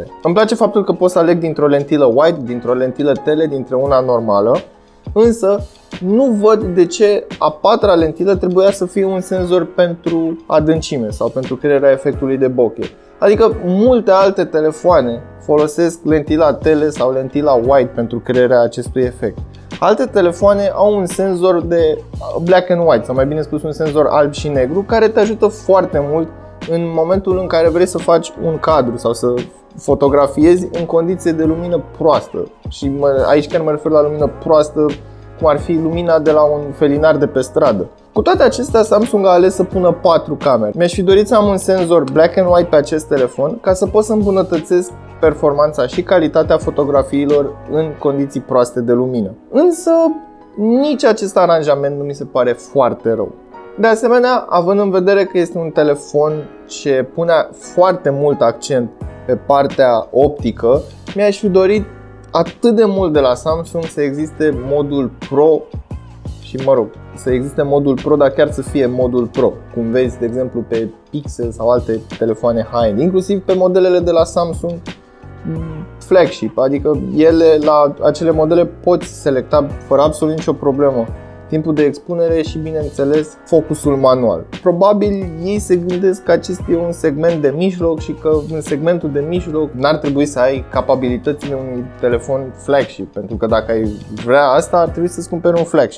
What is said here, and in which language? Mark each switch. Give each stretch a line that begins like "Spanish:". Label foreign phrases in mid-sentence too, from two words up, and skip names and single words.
Romanian: Îmi place faptul că pot să aleg dintr-o lentilă wide, dintr-o lentilă tele, dintre una normală, însă nu văd de ce a 4-a lentilă trebuia să fie un senzor pentru adâncime sau pentru crearea efectului de bokeh. Adică multe alte telefoane folosesc lentila tele sau lentila wide pentru crearea acestui efect. Alte telefoane au un senzor de
English: black and white,
Romanian: sau mai bine spus un senzor alb și negru, care te ajută foarte mult în momentul în care vrei să faci un cadru sau să fotografiezi în condiții de lumină proastă. Și aici chiar mă refer la lumină proastă, cum ar fi lumina de la un felinar de pe stradă. Cu toate acestea, Samsung a ales să pună 4 camere. Mi-aș fi dorit să am un senzor
English: black and white
Romanian: pe acest telefon ca să pot să îmbunătățesc performanța și calitatea fotografiilor în condiții proaste de lumină. Însă, nici acest aranjament nu mi se pare foarte rău. De asemenea, având în vedere că este un telefon ce pune foarte mult accent pe partea optică, mi-aș fi dorit atât de mult de la Samsung să existe modul Pro și să existe modul Pro, dar chiar să fie modul Pro, cum vezi de exemplu pe Pixel sau alte telefoane high-end, inclusiv pe modelele de la Samsung flagship, adică la acele modele poți selecta fără absolut nicio problemă timpul de expunere și, bineînțeles, focusul manual. Probabil ei se gândesc că acest e un segment de mijloc și că în segmentul de mijloc n-ar trebui să ai capabilitățile unui telefon flagship, pentru că dacă ai vrea asta, ar trebui să-ți cumperi un flagship.